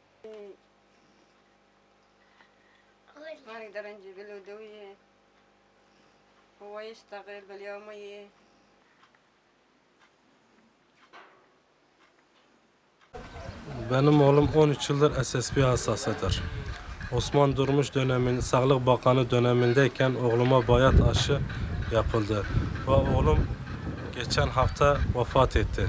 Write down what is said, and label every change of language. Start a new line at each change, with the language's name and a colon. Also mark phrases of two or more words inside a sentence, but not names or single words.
Arabic: ما نقدر نجيب له أدوية، هو يشتغل باليومية.
Turkish: Benim oğlum 13 yıldır SSP hastasıdır. Osman Durmuş Sağlık Bakanı dönemindeyken oğluma bayat aşı yapıldı. Ve oğlum geçen hafta vefat etti.